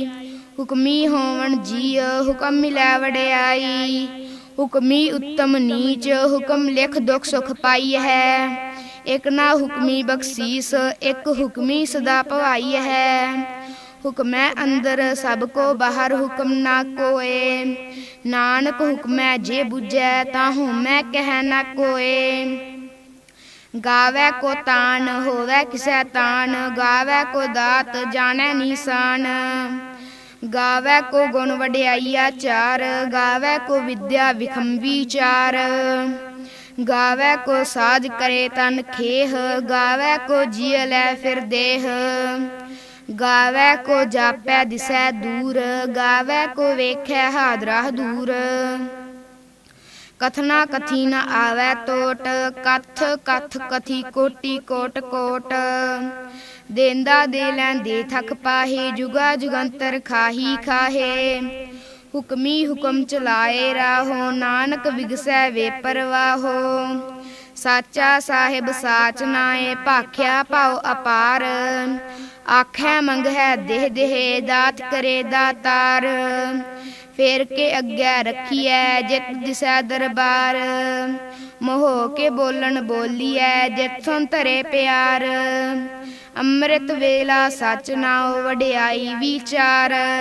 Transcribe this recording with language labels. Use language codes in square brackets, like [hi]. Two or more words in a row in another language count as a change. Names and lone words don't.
[pa] ਹੁਕਮੀ ਹੋਵਨਿ ਜੀਅ ਹੁਕਮਿ ਮਿਲੈ ਵਡਿਆਈ। ਹੁਕਮੀ ਉਤਮੁ ਨੀਚੁ ਹੁਕਮਿ ਲਿਖਿ ਦੁਖ ਸੁਖ ਪਾਈ ਹੈ। ਇਕ ਨਾ ਹੁਕਮੀ ਬਖਸੀਸ ਇਕਿ ਹੁਕਮੀ ਸਦਾ ਭਵਾਈ ਹੈ। ਹੁਕਮੈ ਅੰਦਰਿ ਸਭੁ ਕੋ ਬਾਹਰਿ ਹੁਕਮ ਨਾ ਕੋਇ। ਨਾਨਕ ਹੁਕਮੈ ਜੇ ਬੁਝੈ ਤਾਹੂ ਮੈਂ ਕਹਿ ਨਾ ਕੋਇ। ਗਾਵੈ ਕੋ ਤਾਣੁ ਹੋਵੈ ਕਿਸੈ ਤਾਣੁ। ਗਾਵੈ ਕੋ ਦਾਤਿ ਜਾਣੈ ਨੀਸਾਣੁ। ਗਾਵੈ ਕੋ ਗੁਣ ਵਡਿਆਈਆ ਚਾਰ। ਗਾਵੈ ਕੋ ਵਿਦਿਆ ਵਿਖਮੁ ਵੀਚਾਰੁ। ਗਾਵੈ ਕੋ ਸਾਜਿ ਕਰੇ ਤਨੁ ਖੇਹ। ਗਾਵੈ ਕੋ ਜੀਅ ਲੈ ਫਿਰਿ ਦੇਹ। ਗਾਵੈ ਕੋ ਜਾਪੈ ਦਿਸੈ ਦੂਰਿ। ਗਾਵੈ ਕੋ ਵੇਖੈ ਹਾਦਰਾ ਦੂਰਿ। ਕਥਨਾ ਕਥੀ ਨ ਆਵੈ ਤੋਟਿ। ਕਥਿ ਕਥਿ ਕਥੀ ਕੋਟੀ ਕੋਟਿ ਕੋਟਿ। ਦੇਦਾ ਦੇ ਲੈਦੇ ਥਕਿ ਪਾਹਿ ਜੁਗਾ ਜੁਗੰਤਰਿ ਖਾਹੀ ਖਾਹਿ। ਹੁਕਮੀ ਹੁਕਮੁ ਚਲਾਏ ਰਾਹੁ ਨਾਨਕ ਵਿਗਸੈ ਵੇਪਰਵਾਹੁ। ਸਾਚਾ ਸਾਹਿਬੁ ਸਾਚੁ ਨਾਇ ਭਾਖਿਆ ਭਾਉ ਅਪਾਰੁ। ਆਖਹਿ ਮੰਗਹਿ ਦੇਹਿ ਦੇਹਿ ਦਾਤਿ ਕਰੇ ਦਾਤਾਰੁ। ਫੇਰਿ ਕਿ ਅਗੈ ਰਖੀਐ ਜਿਤੁ ਦਿਸੈ ਦਰਬਾਰੁ। ਮੁਹੌ ਕਿ ਬੋਲਣੁ ਬੋਲੀਐ ਜਿਤੁ ਸੁਣਿ ਧਰੇ ਪਿਆਰੁ। ਅੰਮ੍ਰਿਤ ਵੇਲਾ ਸਚੁ ਨਾਉ ਵਡਿਆਈ ਵੀਚਾਰੁ।